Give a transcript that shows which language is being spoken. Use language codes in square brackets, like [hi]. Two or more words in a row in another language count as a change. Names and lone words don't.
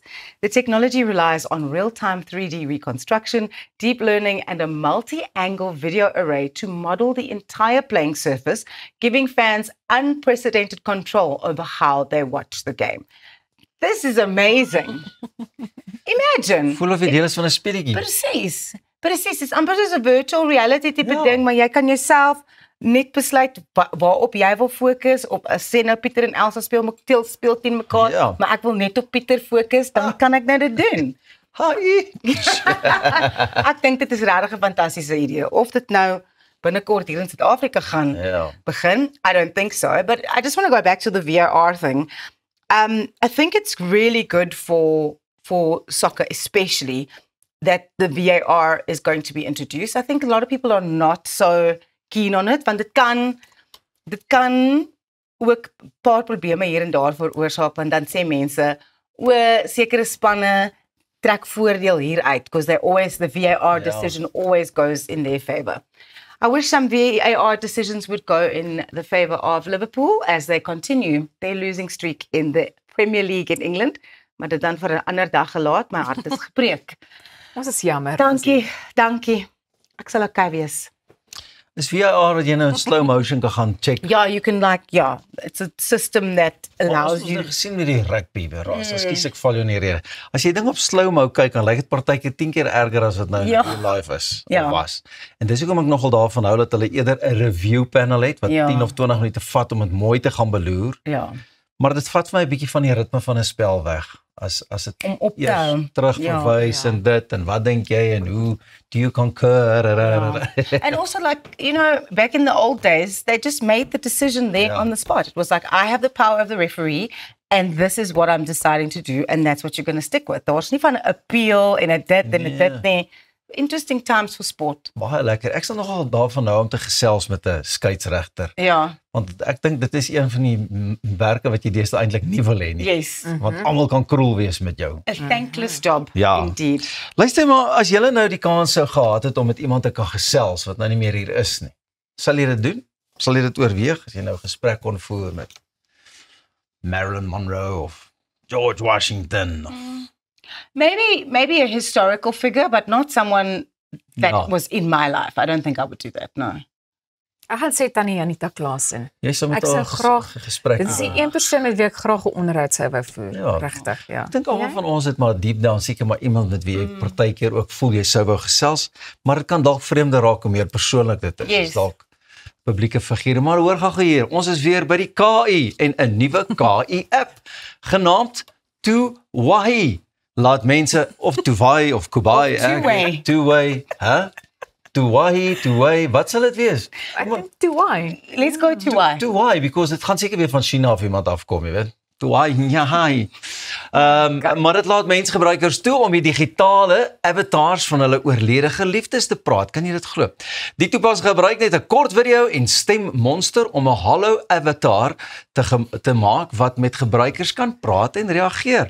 [en] The technology relies on real-time 3D reconstruction, deep learning, and a multi-angle video array to model the entire playing surface, giving fans unprecedented control over how they watch the game. This is amazing. Imagine. [af] Voel of jy deel is van 'n speletjie. Precies. Precies, het is amper soos 'n [en] virtual reality [af] tipe ding, maar jy kan jouself net besluit waarop jy wil fokus, op 'n sê nou Pieter en Elsa speel teen mekaar, maar ek wil net op Pieter fokus, dan kan ek nou dit doen. Hi. Ek dink dit is regtig 'n fantastiese idee. Of dit nou binnekort hier in Suid-Afrika gaan begin, [en] I don't think so, but I just want to go back to the VAR thing. I think it's really good for soccer especially, that the VAR is going to be introduced. I think a lot of people are not so keen on it, [af] want dit kan ook 'n paar probleme hier en daar veroorsaak, want dan sê mense, sekere spanne trek voordeel hier uit, [en] because the VAR decision always goes in their favor. I wish some VAR decisions would go in the favor of Liverpool as they continue their losing streak in the Premier League in England, [af] maar dit dan vir 'n ander dag gelaat, my hart is gebreek. Ons is jammer. Dankie. Ek sal okay wees. Is VAR wat jy nou in [en] slow motion [af] kan gaan check? Ja, [en] you can it's a system that allows you. [af] Ons het gesien met die rugby weer raas. Ekskuus ek val jou in die rede. As jy ding op [en] slow mo [af] kyk, dan lyk dit partykeer 10 keer erger as wat nou live is of was. En dis hoekom ek nogal daarvan hou dat hulle eerder 'n [en] review panel [af] het wat 10 of 20 minute vat om dit mooi te gaan beloer. Ja. Maar dit vat vir my 'n bietjie van die ritme van 'n spel weg. As dit terugverwys en dit en wat dink jy en hoe [en] do you concur? And also back in the old days, they just made the decision there on the spot. It was like, I have the power of the referee and this is what I'm deciding to do and that's what you're going to stick with. [af] Daar was nie van 'n appeal en 'n dit en 'n dit nie. [en] Interesting times for sport. [af] Baie lekker. Ek sal nogal daarvan hou om te gesels met 'n skeieregter. Ja. Want ek dink dit is een van die werke wat jy deesdae eintlik nie wil hê nie. Yes. Want almal kan cruel wees met jou. [en] A thankless job, indeed. [af] Luister maar, as jy nou die kans sou gehad het om met iemand te kan gesels wat nou nie meer hier is nie, sal jy dit doen? Sal jy dit oorweeg as jy nou 'n gesprek kon voer met Marilyn Monroe of George Washington? [en] Maybe a historical figure, but not someone that was in my life. I don't think I would do that, no. [af] Ek gaan sê Tannie Janita Klaasen. Jy sou met Ek sou haar graag gesprek. Dit is die een persoon met wie ek graag 'n onderhoud sou wou voer. Regtig, ja. Ek dink almal van ons het maar [en] deep down [af] seker maar iemand met wie jy partykeer ook voel jy sou wou gesels, maar dit kan dalk vreemde raak om meer persoonlik dit is. Dalk publieke figure. Maar hoor gou hier, ons is weer by die KI en 'n nuwe KI app genaamd Tuwai. Laat mense of Tuwai of Kubai, Tuwai, Tuwai, wat sal dit wees? Ek dink Tuwai. [en] Let's go Tuwai. [af] Tuwai, because dit gaan seker weer van China of iemand afkom, jy weet. Tuwai, ja. Maar dit laat mense gebruikers toe om die digitale avatars van hulle oorlede geliefdes te praat. Kan jy dit glo? Die toepassing gebruik net 'n kort video en stemmonster om 'n hallo avatar te maak wat met gebruikers kan praat en reageer.